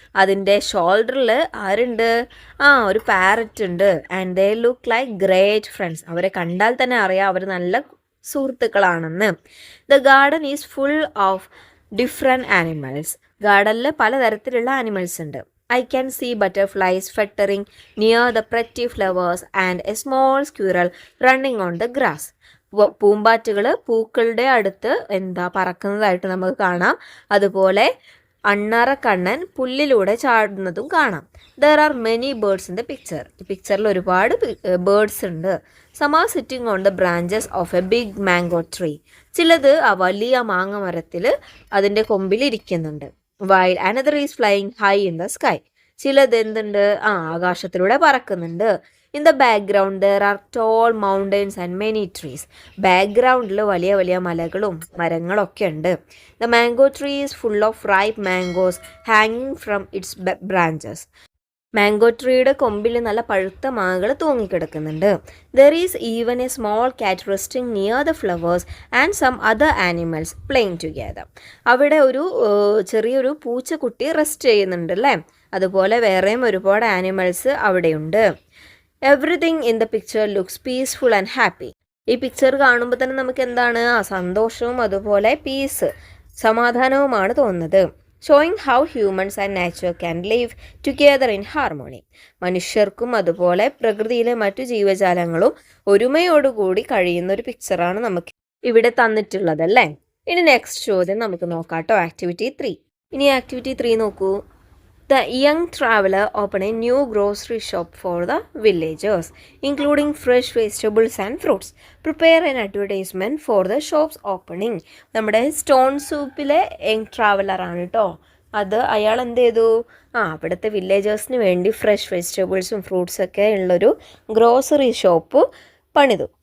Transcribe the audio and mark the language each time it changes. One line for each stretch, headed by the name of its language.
Malayalam: അതിൻ്റെ ഷോൾഡറിൽ ആരുണ്ട്? ഒരു പാരറ്റ് ഉണ്ട്.
English: And they look like great friends.
Malayalam: അവരെ കണ്ടാൽ തന്നെ അറിയാം അവർ നല്ല സുഹൃത്തുക്കളാണെന്ന്.
English: The garden is full of different animals.
Malayalam: ഗാർഡനിൽ പലതരത്തിലുള്ള ആനിമൽസ് ഉണ്ട്.
English: I can see butterflies fluttering near the pretty flowers and a small squirrel running on the grass.
Malayalam: പൂമ്പാറ്റുകൾ പൂക്കളുടെ അടുത്ത് പറക്കുന്നതായിട്ട് നമുക്ക് കാണാം. അതുപോലെ അണ്ണാറക്കണ്ണൻ പുല്ലിലൂടെ ചാടുന്നതും കാണാം.
English: There are many birds in the picture.
Malayalam: ഈ പിക്ചറിൽ ഒരുപാട് ബേർഡ്സ് ഉണ്ട്.
English: Some are sitting on the branches of a big mango tree.
Malayalam: ചിലത് വലിയ മാങ്ങ മരത്തിൽ അതിൻ്റെ കൊമ്പിൽ ഇരിക്കുന്നുണ്ട്.
English: While another is flying high in the sky.
Malayalam: ചിലത് എന്തുണ്ട്? ആകാശത്തിലൂടെ പറക്കുന്നുണ്ട്.
English: In the background there are tall mountains and many trees.
Malayalam: ബാക്ക്ഗ്രൗണ്ടിൽ വലിയ വലിയ മലകളും മരങ്ങളൊക്കെ ഉണ്ട്.
English: The mango tree is full of ripe mangoes hanging from its branches.
Malayalam: Mango ട്രീയുടെ കൊമ്പിൽ നല്ല പഴുത്ത മാങ്ങകൾ തൂങ്ങിക്കിടക്കുന്നുണ്ട്.
English: There is even a small cat resting near the flowers and some other animals playing together.
Malayalam: അവിടെ ഒരു ചെറിയൊരു പൂച്ചക്കുട്ടി റെസ്റ്റ് ചെയ്യുന്നുണ്ട് അല്ലേ? അതുപോലെ വേറെയും ഒരുപാട് ആനിമൽസ് അവിടെയുണ്ട്.
English: Everything in the picture looks peaceful and happy.
Malayalam: ഈ പിക്ചർ കാണുമ്പോൾ തന്നെ നമുക്ക് എന്താണ് സന്തോഷവും അതുപോലെ പീസ് സമാധാനവുമാണ് തോന്നുന്നത്.
English: Showing how humans and nature can live together in harmony.
Malayalam: മനുഷ്യർക്കും അതുപോലെ പ്രകൃതിയിലെ മറ്റു ജീവജാലങ്ങളും ഒരുമയോടുകൂടി കഴിയുന്ന ഒരു പിക്ചറാണ് നമുക്ക് ഇവിടെ തന്നിട്ടുള്ളത് അല്ലേ. ഇനി നെക്സ്റ്റ് ചോദ്യം നമുക്ക് നോക്കാം കേട്ടോ. ആക്ടിവിറ്റി 3. ഇനി ആക്ടിവിറ്റി 3 നോക്കൂ.
English: The young traveler opened a new grocery shop for the villagers, including fresh vegetables and fruits. Prepare an advertisement for the shop's opening.
Malayalam: നമ്മുടെ സ്റ്റോൺ സൂപ്പിലെ യങ് ട്രാവലർ ആണ് കേട്ടോ. അത് അയാൾ എന്ത് ചെയ്തു, അവിടുത്തെ വില്ലേജേഴ്സിന് വേണ്ടി ഫ്രഷ് വെജിറ്റബിൾസും ഫ്രൂട്ട്സൊക്കെ ഉള്ളൊരു ഗ്രോസറി ഷോപ്പ് പണിതു.